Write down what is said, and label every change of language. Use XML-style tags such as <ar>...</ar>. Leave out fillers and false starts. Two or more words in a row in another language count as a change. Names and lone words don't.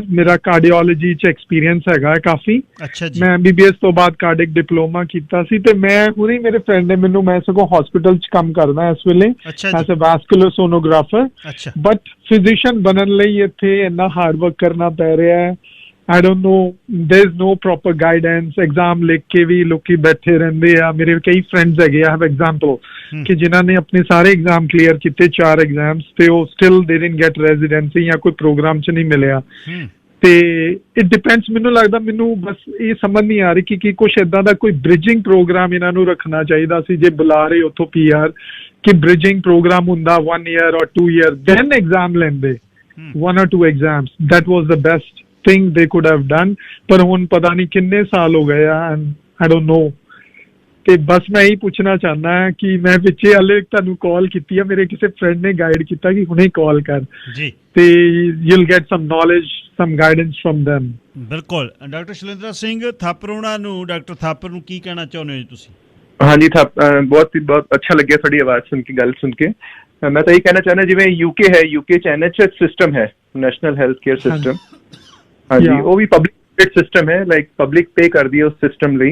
<pa>ਮੇਰਾ ਕਾਰਡੀਓਲੋਜੀ 'ਚ ਐਕਸਪੀਰੀਅੰਸ ਹੈਗਾ ਕਾਫੀ। ਅੱਛਾ ਜੀ। ਮੈਂ MBBS ਤੋਂ ਬਾਅਦ</pa> <en>cardiac diploma</en> <pa>ਕੀਤਾ ਸੀ, ਤੇ ਮੈਂ ਹੁਣੇ ਮੇਰੇ ਫਰੈਂਡ ਨੇ ਮੈਨੂੰ, ਮੈਂ ਸਗੋਂ ਹਸਪੀਟਲ 'ਚ ਕੰਮ ਕਰਦਾ ਇਸ ਵੇਲੇ</pa> <en>as a vascular sonographer. but physician</en> <pa>ਬਣਨ ਲਈ ਇੱਥੇ ਇੰਨਾ</pa> <en>hard work</en> <pa>ਕਰਨਾ ਪੈ ਰਿਹਾ ਹੈ।</pa> <en>I don't know, there's no proper guidance.</en> <pa>Exam ਲਿਖ ਕੇ ਵੀ ਲੋਕੀ ਬੈਠੇ ਰਹਿੰਦੇ ਆ। ਮੇਰੇ ਕਈ ਫਰੈਂਡਸ ਹੈਗੇ ਆ,</pa> <en>have example</en> <pa>ਕਿ ਜਿਨ੍ਹਾਂ ਨੇ ਆਪਣੇ ਸਾਰੇ</pa> <en>exam clear</en> <pa>ਕੀਤੇ, 4 ਐਗਜ਼ਾਮਸ, ਤੇ ਉਹ</pa> <en>still they didn't get residency</en> <pa>ਜਾਂ ਕੋਈ ਪ੍ਰੋਗਰਾਮ 'ਚ ਨਹੀਂ ਮਿਲਿਆ। ਤੇ</pa> <en>it depends,</en> <pa>ਮੈਨੂੰ ਲੱਗਦਾ, ਮੈਨੂੰ ਬਸ ਇਹ ਸਮਝ ਨਹੀਂ ਆ ਰਹੀ ਕਿ ਕੁਛ ਏਦਾਂ ਦਾ ਕੋਈ</pa> <en>bridging program</en> <pa>ਇਹਨਾਂ ਨੂੰ ਰੱਖਣਾ ਚਾਹੀਦਾ ਸੀ। ਜੇ ਬੁਲਾ ਰਹੇ ਉੱਥੋਂ PR, ਕਿ</pa> <en>bridging program</en> <pa>ਹੁੰਦਾ</pa> <en>1 year or 2 year, then exam</en> <pa>ਲੈਂਦੇ</pa> <en>1 or 2 exams. That was the best thing they could have done.</en> <pa>ਪਰ ਹੁਣ ਪਤਾ ਨਹੀਂ ਕਿੰਨੇ ਸਾਲ ਹੋ ਗਏ ਆ,</pa> <en>and I don't know.</en> <pa>ਤੇ ਬਸ ਮੈਂ ਇਹੀ ਪੁੱਛਣਾ ਚਾਹੁੰਦਾ ਹਾਂ ਕਿ ਮੈਂ ਪਿੱਛੇ ਹਾਲੇ ਤੁਹਾਨੂੰ ਕਾਲ ਕੀਤੀ ਆ, ਮੇਰੇ ਕਿਸੇ ਫਰੈਂਡ ਨੇ ਗਾਈਡ ਕੀਤਾ ਕਿ ਹੁਣੇ ਕਾਲ ਕਰ ਜੀ, ਤੇ</pa> <en>you'll get some knowledge, some guidance from them.</en> <pa>ਬਿਲਕੁਲ। ਡਾਕਟਰ ਸ਼ੈਲੇਂਦਰ ਸਿੰਘ ਥਾਪਰ ਉਹਨਾਂ ਨੂੰ, ਡਾਕਟਰ ਥਾਪਰ ਨੂੰ ਕੀ ਕਹਿਣਾ ਚਾਹੁੰਦੇ ਹੋ ਜੀ ਤੁਸੀਂ? ਹਾਂਜੀ, ਬਹੁਤ ਅੱਛਾ ਲੱਗਿਆ ਤੁਹਾਡੀ ਆਵਾਜ਼ ਸੁਣ ਕੇ, ਗੱਲ ਸੁਣ ਕੇ। ਮੈਂ ਤਾਂ ਇਹ ਕਹਿਣਾ ਚਾਹੁੰਦਾ, ਜਿਵੇਂ UK ਹੈ, UK 'ਚ NHS ਸਿਸਟਮ ਹੈ, ਨੈਸ਼ਨਲ ਹੈਲਥ ਕੇਅਰ ਸਿਸਟਮ। ਹਾਂਜੀ, ਉਹ ਵੀ</pa> <en>public system</en> <pa>ਹੈ,</pa> <en>like public pay</en> <pa>ਕਰਦੀ ਹੈ ਉਸ ਸਿਸਟਮ ਲਈ।</pa>